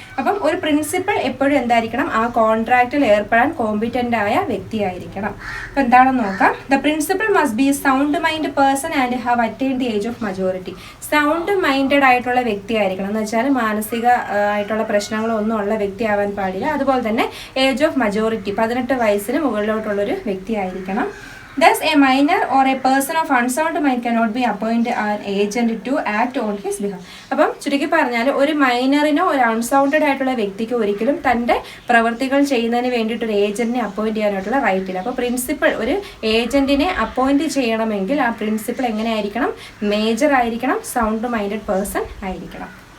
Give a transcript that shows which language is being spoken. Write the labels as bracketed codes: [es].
[ml] അപ്പം ഒരു പ്രിൻസിപ്പൽ എപ്പോഴും എന്തായിരിക്കണം ആ കോൺട്രാക്റ്റിൽ ഏർപ്പെടാൻ കോമ്പിറ്റന്റ് ആയ വ്യക്തിയായിരിക്കണം. അപ്പം എന്താണെന്ന് നോക്കാം. [en] The principal must be sound mind person and have attained the age of majority. [ml] Sound minded ആയിട്ടുള്ള വ്യക്തി ആയിരിക്കണം എന്ന് വെച്ചാൽ മാനസിക ആയിട്ടുള്ള പ്രശ്നങ്ങളൊന്നും ഉള്ള വ്യക്തി ആവാൻ പാടില്ല. അതുപോലെ തന്നെ ഏജ് ഓഫ് മജോറിറ്റി 18 വയസ്സിന് മുകളിലോട്ടുള്ളൊരു വ്യക്തി ആയിരിക്കണം. [en] Thus, a minor or a person of unsound mind cannot be appointed an agent to act on his behalf. [ml] അപ്പം ചുരുക്കി പറഞ്ഞാൽ ഒരു മൈനറിനോ ഒരു അൺസൗണ്ടഡ് ആയിട്ടുള്ള വ്യക്തിക്ക് ഒരിക്കലും തൻ്റെ പ്രവർത്തികൾ ചെയ്യുന്നതിന് വേണ്ടിയിട്ട് ഒരു ഏജന്റിനെ അപ്പോയിന്റ് ചെയ്യാനായിട്ടുള്ള റൈറ്റ് ഇല്ല. അപ്പോൾ പ്രിൻസിപ്പൽ ഒരു ഏജന്റിനെ അപ്പോയിന്റ് ചെയ്യണമെങ്കിൽ ആ പ്രിൻസിപ്പൽ എങ്ങനെയായിരിക്കണം മേജർ ആയിരിക്കണം, സൗണ്ട് മൈൻഡഡ് പേഴ്സൺ ആയിരിക്കണം.